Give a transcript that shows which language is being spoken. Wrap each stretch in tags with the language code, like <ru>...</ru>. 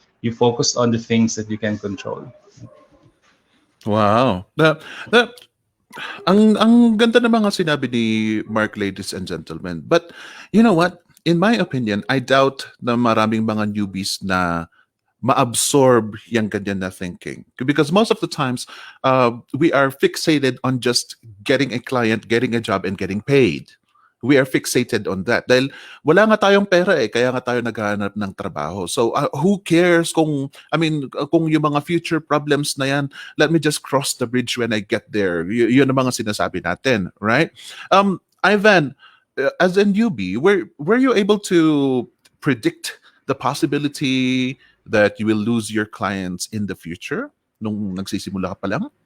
<en>You focused on the things that you can control. Wow.</en> <tl>Ang ganda ng mga sinabi ni Mark,</tl> <en>ladies and gentlemen. But you know what? In my opinion, I doubt</en> <tl>na maraming mga newbies na ma-absorb yung ganyan na</tl> <en>thinking. Because most of the times, we are fixated on just getting a client, getting a job, and getting paid. We are fixated on that.</en> <tl>Dahil wala nga tayong pera kaya nga tayo naghahanap ng trabaho.</tl> <en>So, who cares</en> <tl>kung yung mga future problems na yan,</tl> <en>let me just cross the bridge when I get there.</en> <tl>Yun ang mga sinasabi natin, right?</tl> <en>Ivan, as a newbie, were you able to predict the possibility that you will lose your clients in the future</en> <tl>nung nagsisimula ka pa lang?</tl>